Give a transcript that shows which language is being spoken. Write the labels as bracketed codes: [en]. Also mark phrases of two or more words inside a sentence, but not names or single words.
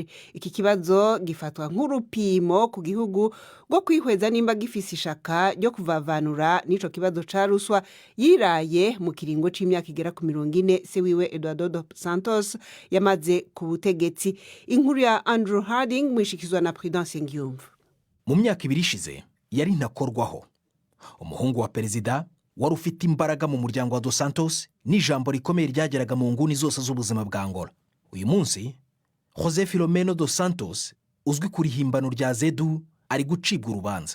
[rn] Iki kibazo gifatwa nk'urupimo ku gihugu rwo kwihweza nimba gifise ishaka ryo kuvavanura n'ico kibazo ca ruswa yiraye mu kiringo c'imyaka igera ku 40 se wiwe Eduardo dos Santos yamaze ku butegetsi. Inkuru ya Andrew Harding mwishikizwa na Prudence Ngiyumva. [rw] Mu myaka 2 ishize yari ntakorwaho. Umuhungu wa Perezida wari ufite imbaraga mu muryango wa dos Santos n'ijambo rikomeye ryageraga mu nguni zose z'ubuzima bwa Angola. Uyu munsi José Filomeno dos Santos uzwi kuri himbano rya Zedu ari gucibwa urubanza.